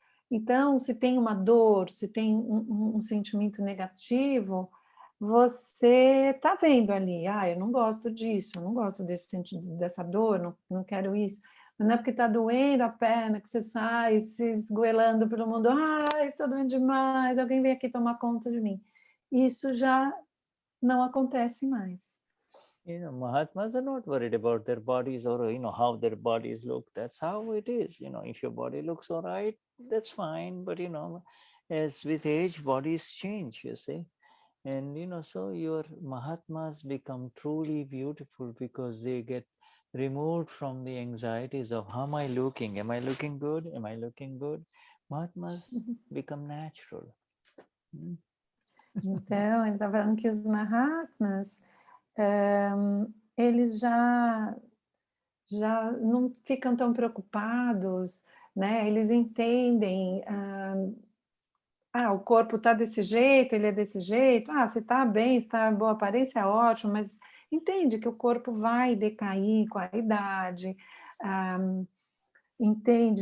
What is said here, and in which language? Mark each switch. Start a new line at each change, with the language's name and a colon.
Portuguese: Então, se tem uma dor, se tem um sentimento negativo, você está vendo ali, eu não gosto disso, eu não gosto dessa dor, não quero isso. Mas não é porque está doendo a perna que você sai se esgoelando pelo mundo, estou doendo demais, alguém vem aqui tomar conta de mim. Isso já não acontece mais.
English: You know, Mahatmas are not worried about their bodies or, you know, how their bodies look. That's how it is. You know, if your body looks all right, that's fine. But, you know, as with age, bodies change, you see. And, you know, so your Mahatmas become truly beautiful because they get removed from the anxieties of how am I looking? Am I looking good? Am I looking good? Mahatmas become natural.
Portuguese: Então, ele está falando que os Mahatmas, eles já não ficam tão preocupados, né? Eles entendem, o corpo está desse jeito, ele é desse jeito, se está bem, está boa aparência, é ótimo, mas entende que o corpo vai decair com a idade, entende?